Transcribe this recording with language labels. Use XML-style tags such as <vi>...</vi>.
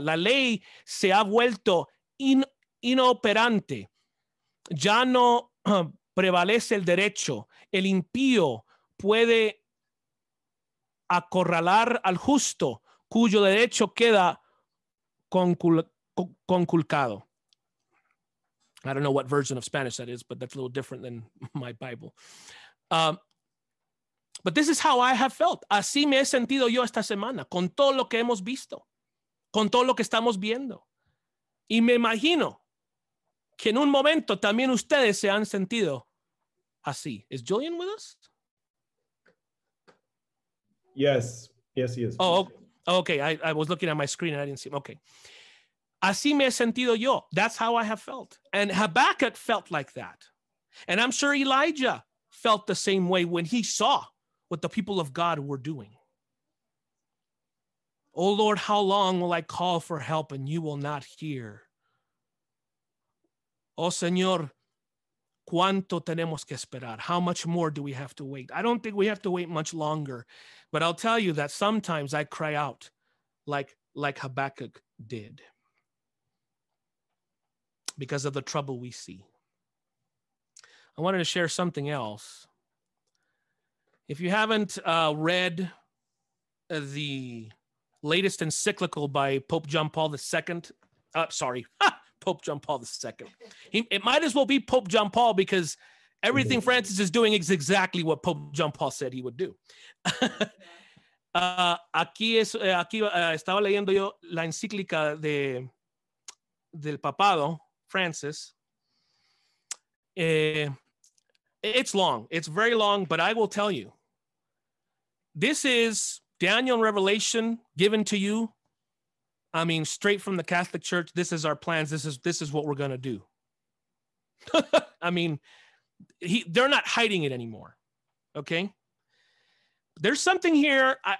<es>La ley se ha vuelto inoperante. Ya no prevalece el derecho. El impío puede acorralar al justo, cuyo derecho queda conculcado.</es> <en>I don't know what version of Spanish that is, but that's a little different than my Bible. But this is how I have felt.</en> <es>Así me he sentido yo esta semana, con todo lo que hemos visto, con todo lo que estamos viendo. Y me imagino que en un momento también ustedes se han sentido así.</es> <en>Is Julian with us? Yes, he is. Oh, okay. I was looking at my screen and I didn't see him. Okay.</en> <es>Así me he sentido yo.</es> <en>That's how I have felt. And Habakkuk felt like that. And I'm sure Elijah felt the same way when he saw what the people of God were doing. Oh Lord, how long will I call for help and you will not hear?</en> <es>Oh Señor, ¿cuánto tenemos que esperar?</es> <en>How much more do we have to wait? I don't think we have to wait much longer, but I'll tell you that sometimes I cry out like Habakkuk did because of the trouble we see. I wanted to share something else. If you haven't read the latest encyclical by Pope John Paul II, Pope John Paul II. It might as well be Pope John Paul because everything Francis is doing is exactly what Pope John Paul said he would do.</en> <es>Aquí estaba leyendo yo la encíclica del papado, Francis.</es> <en>It's long. It's very long, but I will tell you, this is Daniel and Revelation given to you. I mean, straight from the Catholic Church. This is our plans. This is what we're going to do. I mean, they're not hiding it anymore. Okay. There's something here.</en>